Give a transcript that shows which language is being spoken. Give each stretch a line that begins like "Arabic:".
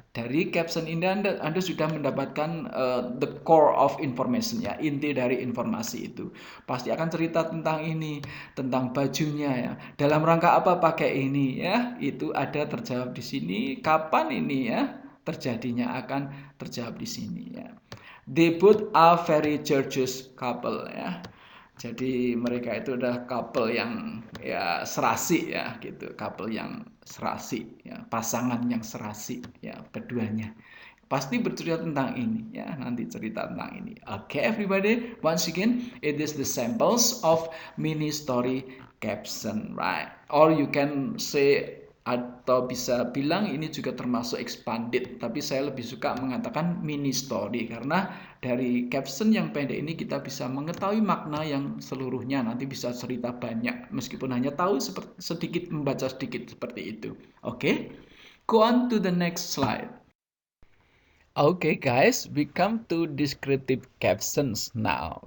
Indonesian: Dari caption ini Anda sudah mendapatkan
English: the core of information
Indonesian: ya, inti dari informasi itu. Pasti akan cerita tentang ini, tentang bajunya ya. Dalam rangka apa pakai ini ya, itu ada terjawab di sini. Kapan ini ya terjadinya akan terjawab di sini ya.
English: They both are very gorgeous couple ya.
Indonesian: Jadi mereka itu adalah couple yang ya serasi ya gitu, couple yang serasi ya, pasangan yang serasi ya, keduanya. Pasti bercerita tentang ini ya, nanti cerita tentang ini.
English: Okay, everybody, once again it is the samples of mini story caption, right? Or you can say
Indonesian: atau bisa bilang ini juga termasuk expanded, tapi saya lebih suka mengatakan mini story karena dari caption yang pendek ini kita bisa mengetahui makna yang seluruhnya, nanti bisa cerita banyak meskipun hanya tahu sedikit, membaca sedikit seperti itu.
English: Oke, go on to the next slide. Oke guys, we come to descriptive captions now.